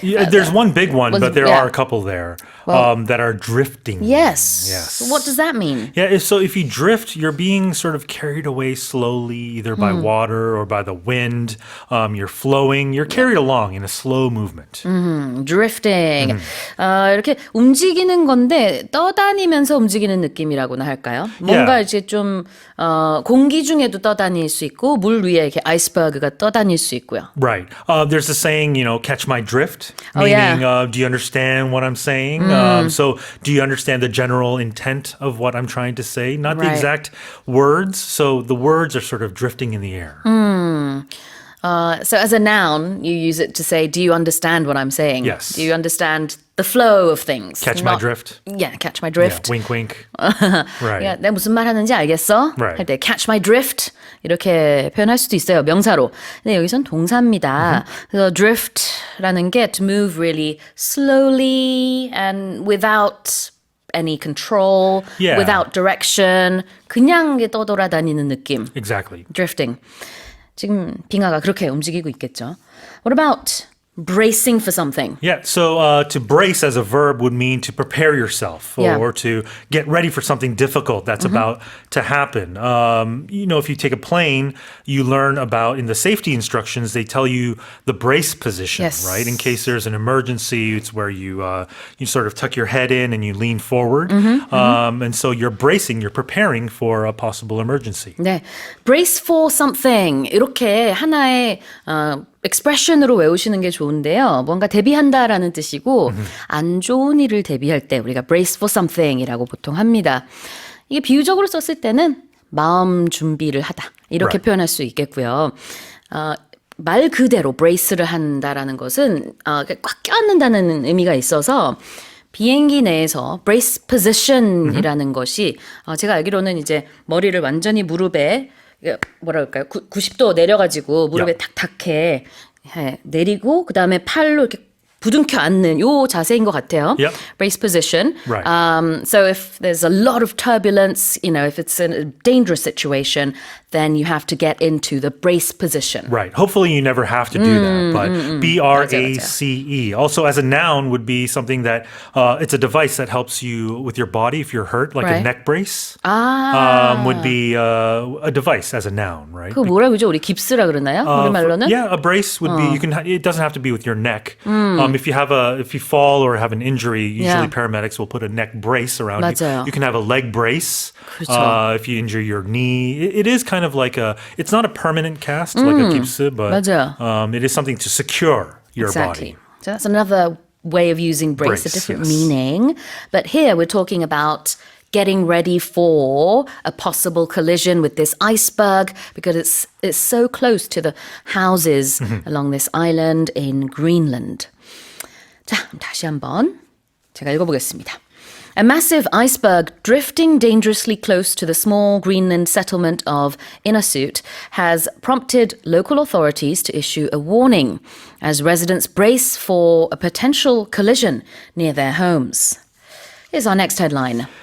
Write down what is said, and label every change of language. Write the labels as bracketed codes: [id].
[en] Yeah, there's one big one, but there are a couple there that are drifting. Yes. Yes. What does that mean? Yeah, so if you drift, you're being sort of carried away slowly, either by water or by the wind. You're flowing. You're carried along in a slow movement. Drifting. [ko] 이렇게 움직이는 건데 떠다니면서 움직이는 느낌이라고나 할까요? 뭔가 이제 좀 공기 중에도 떠다닐 수 있고 물 위에 이렇게 아이스버그가 떠다닐 수 있고요. [en] Right. There's a saying, catch my drift, Oh, meaning yeah. do you understand what I'm saying? So do you understand the general intent of what I'm trying to say? Not the Right. exact words. So the words are sort of drifting in the air. So as a noun, you use it to say, do you understand what I'm saying? Yes. Do you understand the flow of things? Catch my drift. Yeah, catch my drift. Yeah, wink, wink. Right. [ko] 야, 내가 무슨 말 하는지 알겠어? [en] Right. [ko] 할 때 [en] catch my drift [ko] 이렇게 표현할 수도 있어요. 명사로. 근데 여기선 동사입니다. 그래서 drift라는 게 [en] to move really slowly and without any control, Yeah. without direction, [ko] 그냥 떠돌아다니는 느낌. [en] Exactly. drifting. [ko] 지금 빙하가 그렇게 움직이고 있겠죠. [en] What about bracing for something? Yeah, so to brace as a verb would mean to prepare yourself or to get ready for something difficult that's about to happen. If you take a plane, you learn about, in the safety instructions, they tell you the brace position, Yes. right? In case there's an emergency, it's where you sort of tuck your head in and you lean forward. And so you're bracing, you're preparing for a possible emergency. [ko] 네, [en] brace for something [ko] 이렇게 하나의 expression으로 외우시는 게 좋은데요. 뭔가 대비한다라는 뜻이고 안 좋은 일을 대비할 때 우리가 [en] brace for something [ko] 이라고 보통 합니다. 이게 비유적으로 썼을 때는 마음 준비를 하다 이렇게 [en] Right. [ko] 표현할 수 있겠고요. 말 그대로 brace를 한다라는 것은 꽉 껴안는다는 의미가 있어서 비행기 내에서 [en] brace position [ko] 이라는 것이 제가 알기로는 이제 머리를 완전히 무릎에 뭐라 그럴까요? 90도 내려가지고 무릎에 탁탁해 내리고 그 다음에 팔로 이렇게 부둥켜 앉는 요 자세인 것 같아요. [en] Yep. Brace position. Right. So if there's a lot of turbulence, if it's in a dangerous situation, then you have to get into the brace position. Right. Hopefully you never have to do that. But BRACE. Also, as a noun would be something that it's a device that helps you with your body if you're hurt, like a neck brace. Would be a device as a noun, right? [ko] 그 뭐라 그러죠? 우리 깁스라 그러나요? 우리말로는? [en] Yeah, a brace would be. You can. It doesn't have to be with your neck. If you fall or have an injury, usually paramedics will put a neck brace around [ko] 맞아요. [en] you. You can have a leg brace if you injure your knee. It is kind of like it's not a permanent cast like a 깁스, but it is something to secure your body. So that's another way of using brace, a different meaning. But here we're talking about getting ready for a possible collision with this iceberg because it's so close to the houses along this island in Greenland. [ko] 자, 다시 한번 제가 읽어보겠습니다. [en] A massive iceberg drifting dangerously close to the small Greenland settlement of Inasut has prompted local authorities to issue a warning as residents brace for a potential collision near their homes. Here's our next headline.